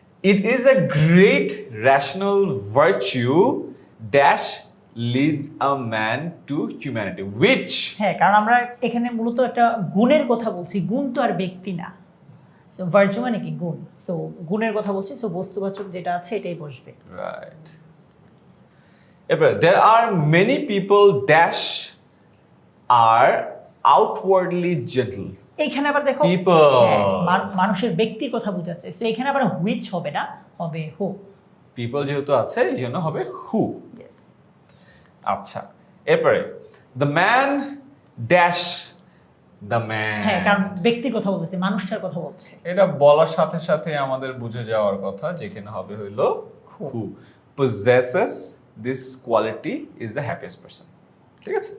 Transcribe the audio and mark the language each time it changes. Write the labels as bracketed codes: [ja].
[en] It is a great rational virtue dash leads a man to humanity, which [bn] হ্যাঁ কারণ আমরা এখানে মূলত একটা গুণের কথা বলছি, গুণ তো আর ব্যক্তি না। সো ভার্চু মানে কি গুণ, সো গুণের কথা বলছি, সো বস্তুবাচক যেটা আছে এটাই বসবে। [en] right. এবার there are many people dash are outwardly gentle. [bn] এইখানে আবার দেখো মানুষের ব্যক্তির কথা বোঝাচ্ছে, সো এখানে আবার হুইচ হবে না, হবে হু। পিপল যেহেতু আছে এই জন্য হবে হু। [en] Yes. [bn] আচ্ছা, এরপরে [en] the man dash the man, [bn] হ্যাঁ কারণ ব্যক্তির কথা বলছে, মানুষটার কথা বলছে। এটা বলার সাথে সাথে আমাদের বুঝে যাওয়ার কথা, যেখানে হবে হলো [en] who possesses this quality is the happiest person, [bn] ঠিক আছে?